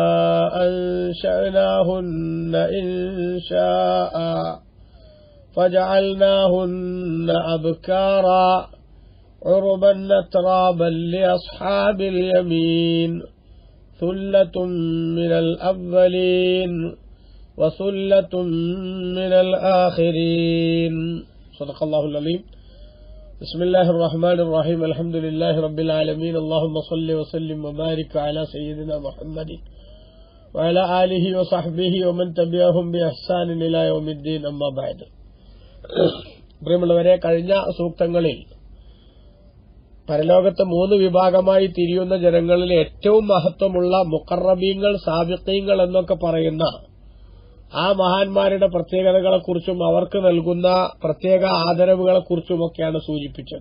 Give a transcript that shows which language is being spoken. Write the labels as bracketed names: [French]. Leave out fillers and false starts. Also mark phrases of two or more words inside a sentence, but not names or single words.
[Arabic] أنشأناهن إنشاء فجعلناهن أبكارا عربا أترابا لأصحاب اليمين ثلة من الأولين وثلة من الآخرين. صدق الله العظيم. بسم الله الرحمن الرحيم. الحمد لله رب العالمين. اللهم صل وسلم وبارك على سيدنا محمد وعلى آله وصحبه ومن تبعهم بإحسان إلى يوم الدين. أما بعد. [Malayalam] പ്രിയമുള്ളവരെ, കഴിഞ്ഞ സൂക്തങ്ങളിൽ പരലോകത്ത് 3 വിഭാഗമായി തിരിയുന്ന ജനങ്ങളിൽ ഏറ്റവും മഹത്വമുള്ള മുഖറബീങ്ങൾ, സാബിഖീങ്ങൾ എന്നൊക്കെ പറയുന്ന ആ മഹാന്മാരുടെ പ്രത്യേകതകളെക്കുറിച്ചും അവർക്ക് നൽകുന്ന പ്രത്യേക ആദരവുകളെക്കുറിച്ചുമൊക്കെയാണ് സൂചിപ്പിച്ചത്.